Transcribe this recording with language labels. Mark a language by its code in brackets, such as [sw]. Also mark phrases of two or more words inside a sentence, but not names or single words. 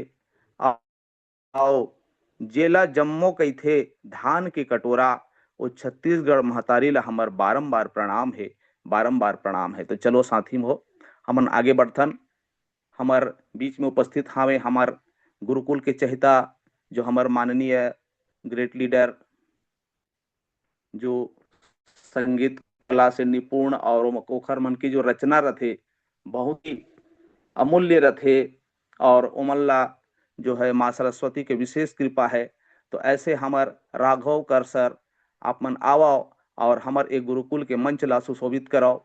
[hne] आओ जेला जम्मो कही थे धान के कटोरा, वो छत्तीसगढ़ महतारी ला हमार बारंबार प्रणाम है, बारंबार प्रणाम है। तो चलो साथी हो, हमन आगे बढ़थन। हमार बीच में उपस्थित हावे हमार गुरुकुल के चहिता, जो हमार माननीय [en] great leader, [hne] जो संगीत कला से निपुण, और ओखर मन की जो रचना रथे बहुत ही अमूल्य रथे, और ओमल्ला जो है माँ सरस्वती के विशेष कृपा है। तो ऐसे हमार राघव कर सर, आप मन आओ और हमार एक गुरुकुल के मंच ला सुशोभित कराओ।